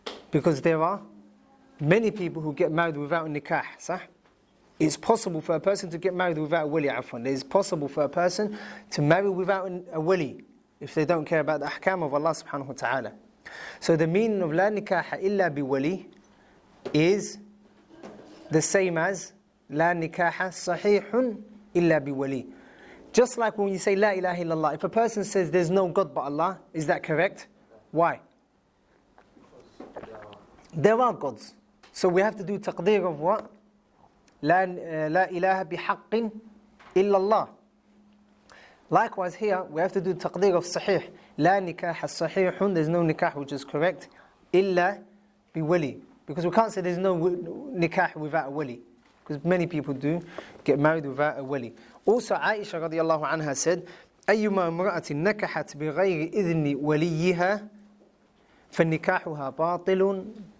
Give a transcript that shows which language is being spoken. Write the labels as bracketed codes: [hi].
[en] Because there are many people who get married without a nikah, صح? It's possible for a person to get married without a wali, عفوا. It is possible for a person to marry without a wali if they don't care about the ahkam of Allah subhanahu wa ta'ala. So the meaning of [ar] لا نكاح إلا بولي [en] is the same as [ar] لا نكاح صحيح إلا بولي. [en] Just like when you say La ilaha illallah, if a person says there's no God but Allah, is that correct? Why? There are gods. So we have to do taqdeer of what? [ar] لا إله بحق إلا الله. [en] Likewise here, we have to do taqdeer of sahih. [ar] لا نكاح صحيح, [en] there's no nikah which is correct, [ar] إلا بولي. [en] Because we can't say there's no nikah without a wali. Because many people do get married without a wali. Also, Aisha radiallahu anha said, [ar] أيما امرأة نكحت بغير إذن وليها فنكاحها باطل.